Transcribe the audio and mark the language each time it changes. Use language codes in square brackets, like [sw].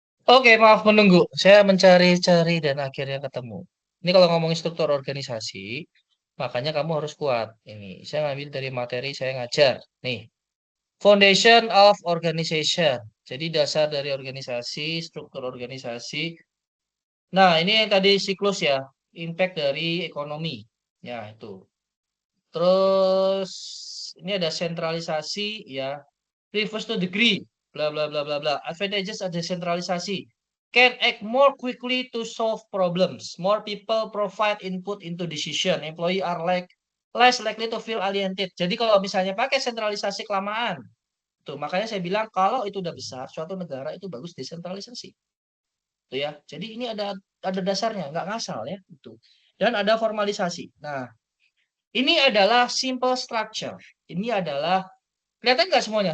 [id] Oke, maaf menunggu. Saya mencari-cari dan akhirnya ketemu. Ini kalau ngomongin struktur organisasi, makanya kamu harus kuat. Ini saya ngambil dari materi saya ngajar. [en] Nih, foundation of organization. [id] Jadi dasar dari organisasi, struktur organisasi. Nah, ini yang tadi siklus ya, impact dari ekonomi. Ya, itu. Terus ini ada sentralisasi ya, [en] refers to degree, [id] bla bla bla bla bla. Advantages ada desentralisasi. [en] Can act more quickly to solve problems. More people provide input into decision. Employee are less likely to feel alienated. [id] Jadi kalau misalnya pakai sentralisasi kelamaan, tuh makanya saya bilang kalau itu udah besar, suatu negara itu bagus desentralisasi. Tuh ya. Jadi ini ada dasarnya, nggak ngasal ya itu. Dan ada formalisasi. Nah, ini adalah simple structure. Ini adalah, kelihatan nggak semuanya?